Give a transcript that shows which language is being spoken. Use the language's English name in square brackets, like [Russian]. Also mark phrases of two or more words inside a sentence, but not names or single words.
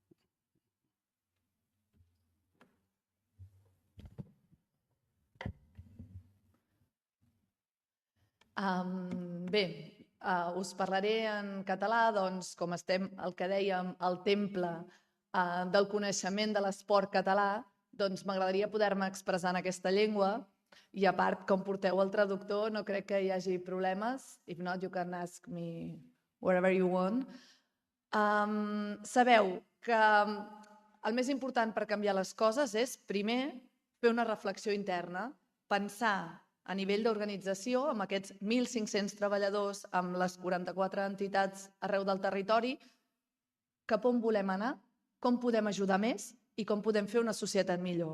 [Catalan] Bé, us parlaré en català, doncs, com estem, el que dèiem, al temple del coneixement de l'esport català, doncs m'agradaria poder-me expressar en aquesta llengua i, a part, com porteu el traductor, no crec que hi hagi problemes. [English] If not, you can ask me wherever you want. [Catalan] Sabeu que el més important per canviar les coses és, primer, fer una reflexió interna, pensar a nivell d'organització, amb aquests 1.500 treballadors, amb les 44 entitats arreu del territori, cap on volem anar, com podem ajudar més i com podem fer una societat millor.